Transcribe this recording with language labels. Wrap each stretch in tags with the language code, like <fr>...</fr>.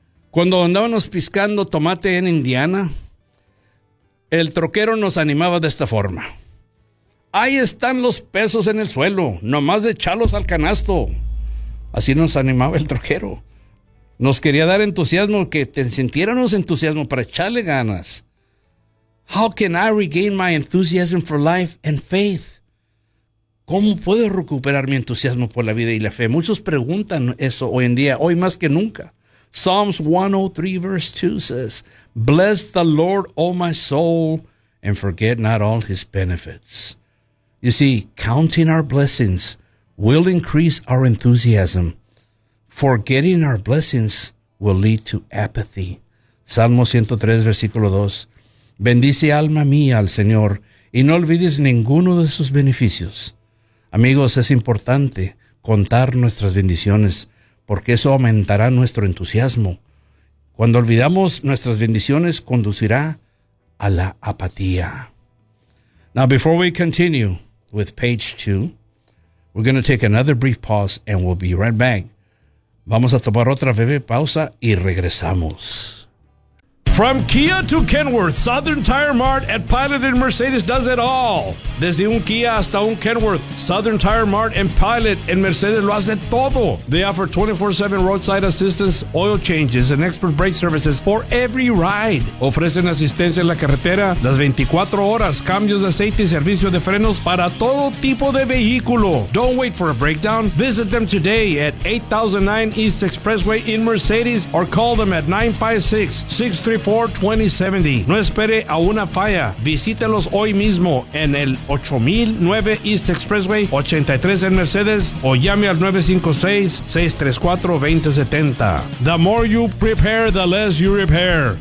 <es>Cuando andábamos piscando tomate en Indiana, el troquero nos animaba de esta forma. Ahí están los pesos en el suelo, nomás de echarlos al canasto. Así nos animaba el troquero. Nos quería dar entusiasmo, que te sintiéramos entusiasmo para echarle ganas.</es> <en>How can I regain my enthusiasm for life and faith?</en> <es>¿Cómo puedo recuperar mi entusiasmo por la vida y la fe? Muchos preguntan eso hoy en día, hoy más que nunca.</es> <en>Psalms 103 verse 2 says, Bless the Lord, O my soul, and forget not all his benefits. You see, counting our blessings will increase our enthusiasm. Forgetting our blessings will lead to apathy.</en> <es>Salmo 103, versículo 2. Bendice alma mía al Señor y no olvides ninguno de sus beneficios. Amigos, es importante contar nuestras bendiciones porque eso aumentará nuestro entusiasmo. Cuando olvidamos nuestras bendiciones, conducirá a la apatía.</es> <en>Now, before we continue with page 2, we're going to take another brief pause and we'll be right back.</en> <es>Vamos a tomar otra breve pausa y regresamos.</es> <en>From Kia to Kenworth, Southern Tire Mart at Pilot and Mercedes does it all.</en> <es>Desde un Kia hasta un Kenworth, Southern Tire Mart and Pilot and Mercedes lo hace todo.</es> <en>They offer 24/7 roadside assistance, oil changes, and expert brake services for every ride.</en> <es>Ofrecen asistencia en la carretera las 24 horas, cambios de aceite y servicio de frenos para todo tipo de vehículo.</es> <en>Don't wait for a breakdown. Visit them today at 8009 East Expressway in Mercedes or call them at 956-63 42070.</en> <es>No espere a una falla. Visítelos hoy mismo en el 8009 East Expressway 83 en Mercedes o llame al 956-634-2070.</es> <en>The more you prepare, the less you repair.</en>